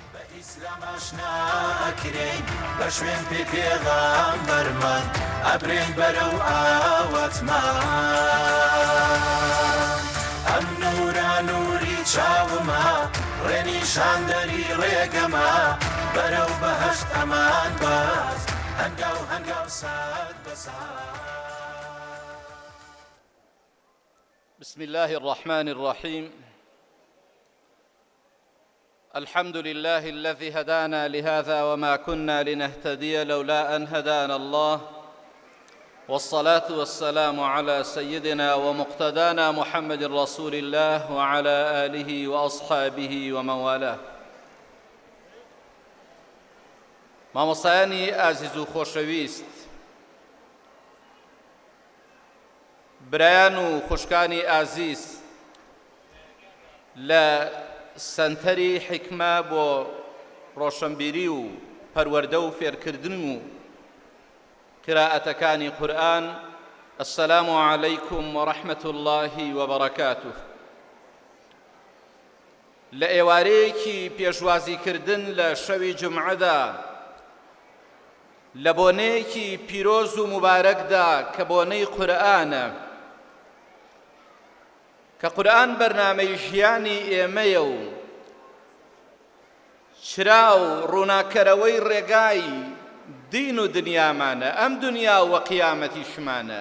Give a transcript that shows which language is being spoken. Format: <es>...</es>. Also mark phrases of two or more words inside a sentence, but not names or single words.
<ckb>بە شوێن پێ پێغەمبەرمان ئەبرێن بەرەو ئاوەتمان ئەم نورە نوری چاومە ڕێنیشان دەری ڕێگەمە بەرەو بەهەشت ئەمان باز هەنگاو هەنگاو سات بەسات.</ckb> <ar>بسم الله الرحمن الرحيم. الحمد لله الذي هدانا لهذا وما كنا لنهتدي لولا أن هدانا الله والصلاة والسلام على سيدنا ومقتدانا محمد رسول الله وعلى آله وأصحابه ومن والاه.</ar> <ckb>مامۆستایانی ئازیز و خۆشەویست، برایان و خوشکانی ئازیز، لە سەنتەری حیکمە بۆ ڕۆشنبیری و پەروەردە و فێرکردن و قراءەتەکانی قورئان،</ckb> <ar>السلام علیکم ورحمة الله وبركاته.</ar> <ckb>لە ئێوارەیەکی پێشوازیکردن لە شەوی جومعەدا لە بۆنەیەکی پیرۆز و مبارەکدا کە بۆنەی قورئانە، کە قورئان بەرنامەی ژیانی ئێمەیە و چرا و ڕووناکەرەوەی ڕێگای دین و دنیامانە، ئەم دنیا و قیامەتیشمانە.</ckb>